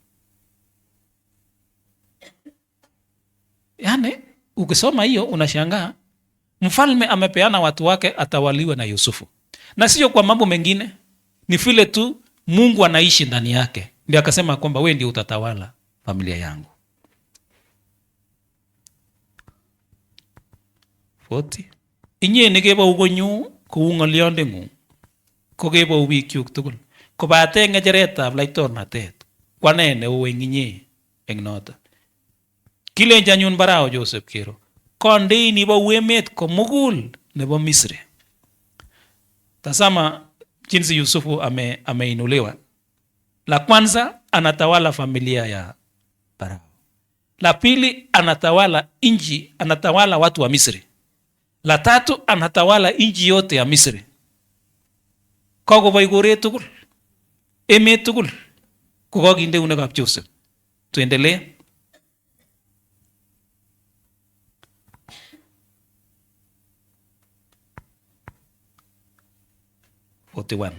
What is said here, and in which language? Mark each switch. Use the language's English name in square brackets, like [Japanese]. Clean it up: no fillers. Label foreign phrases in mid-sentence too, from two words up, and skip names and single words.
[Swahili] Yaani ukisoma hiyo unashangaa mfalme amepeana watu wake atawaliwe na Yusufu. Na sio kwa mambo mengine, ni vile tu Mungu anaishi ndani yake. Ndio akasema kwamba wewe ndio utatawala familia yangu. 40. [Kalenjin] Inye nekebou konyu kou ng'olyondeng'ung ko kebou bikyuk tugul, kobate ng'echeretab laitornatet ko ane neo eng inye eng noto. Kilenji anyun Farao Joseph kero, kondei nibou emet komugul nebo Misri. [Swahili] Tazama jinsi Yusufu ameinuliwa. La kwanza anatawala familia ya Farao. La pili anatawala inji, anatawala watu wa Misri. La tatu anatawala inji yote ya Misri. [Kalenjin] Kokoboi koret tugul, emet tugul kokokinde eunekab Joseph. [Swahili] Tuendelee. 41.